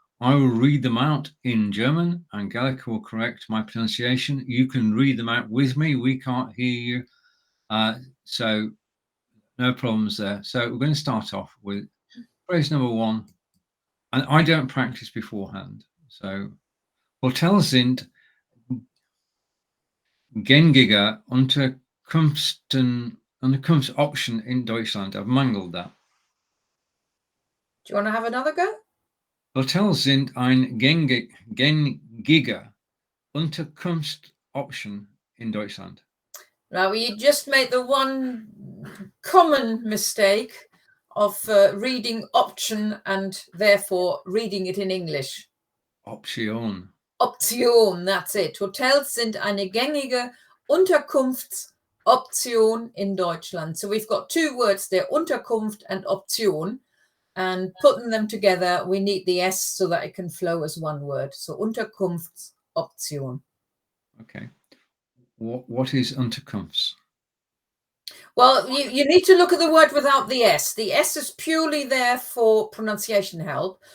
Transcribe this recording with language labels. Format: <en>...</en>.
<en>I will read them out in German. Angelika will correct my pronunciation. You can read them out with me. We can't hear you. So no problems there. So we're going to start off with phrase number 1. And I don't practice beforehand.</en> <de>So, Hotels sind gängige Unterkunftsoption in Deutschland.</de> <en>I've mangled that. Do you want to have another go?</en> <de>Hotels sind eine gängige Unterkunftsoption in Deutschland.</de> <en>Now, you just made the one common mistake of reading option and therefore reading it in English.</en> <de>Option.</de> <en>Option, that's it.</en> <de>Hotels sind eine gängige Unterkunftsoption in Deutschland.</de> <en>So we've got 2 words there, Unterkunft and Option. And putting them together, we need the S so that it can flow as one word. So Unterkunftsoption. Okay. What is Unterkunfts? Well, you need to look at the word without the S. The S is purely there for pronunciation help.</en>